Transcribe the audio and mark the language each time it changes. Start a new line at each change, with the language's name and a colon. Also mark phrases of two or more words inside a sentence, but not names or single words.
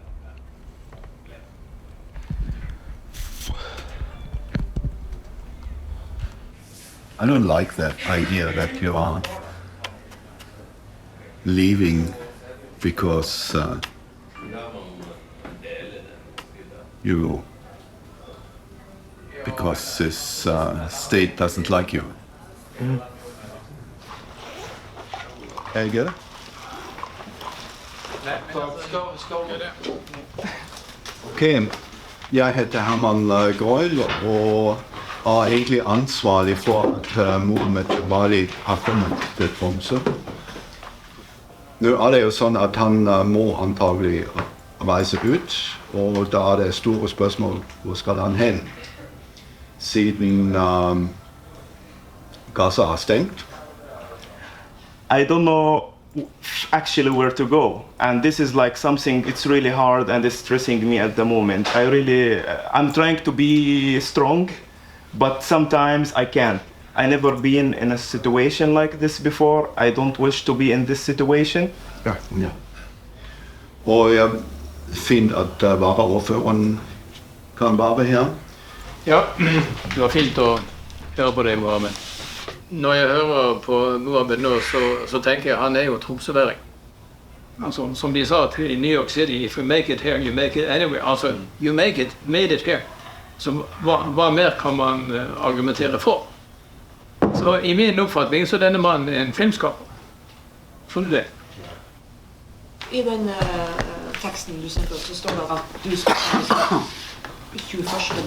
English: I don't like that idea that you are leaving because because this state doesn't like you. Can you get it?
Norwegian: Ok, jeg heter Herman Grøyl og er egentlig ansvarlig for at Mohamed Jabaly har kommet til Tromsø. Nå er det jo sånn at han må antagelig reise ut, og da er det store spørsmål, hvor skal han hen? Siden Gaza er stengt.
English: I don't know actually where to go, and this is like something, it's really hard and it's stressing me at the moment. I'm trying to be strong, but sometimes I can't. I never been in a situation like this before. I don't wish to be in this situation.
Norwegian: Ja. Og jeg finner at varaordføreren kan være her. Ja, det var fint å høre på deg, Mohamed. Når jeg hører på Mohamed nå, så tenker jeg han er jo tromsøværing. Altså, som de sa til New York City,
English: if you make it here, you make it anywhere. Altså, you made it here.
Norwegian: Så hva mer kan man argumentere for? Så i min oppfatning så er denne mannen en filmskaper. Tror du det? I den teksten du sendte oss, så står det at du skal 21.